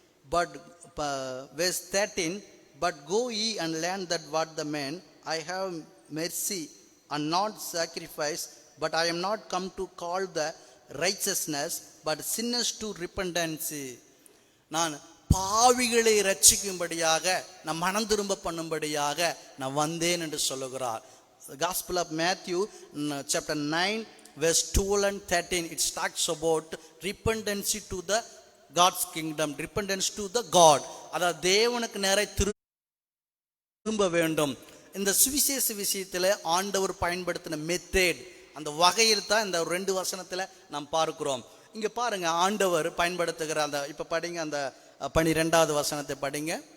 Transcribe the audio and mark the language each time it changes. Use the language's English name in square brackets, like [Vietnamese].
[English] But verse 13, but go ye and learn that what the man, I have mercy and not sacrifice, but I am not come to call the righteousness, but sinners to repentance. [Tamil] நான் பாவிகளை ரட்சிக்கும்படியாக, நான் மனம் திரும்ப பண்ணும்படியாக நான் வந்தேன் என்று சொல்லுகிறார். [English] Gospel of Matthew chapter 9 verse 12 and 13, it talks about repentance to the God's kingdom, repentance to the God. [Tamil] அதாவது தேவனுக்கு நேராய் திரும்ப வேண்டும். இந்த சுவிசேஷ விஷயத்தில் ஆண்டவர் பயன்படுத்தின மெத்தேட், அந்த வகையில் தான் இந்த 2 வசனத்தில் நாம் பார்க்கிறோம். இங்க பாருங்க, ஆண்டவர் பயன்படுத்துகிற அந்த, இப்ப படிங்க அந்த 12வது வசனத்தை படிங்க.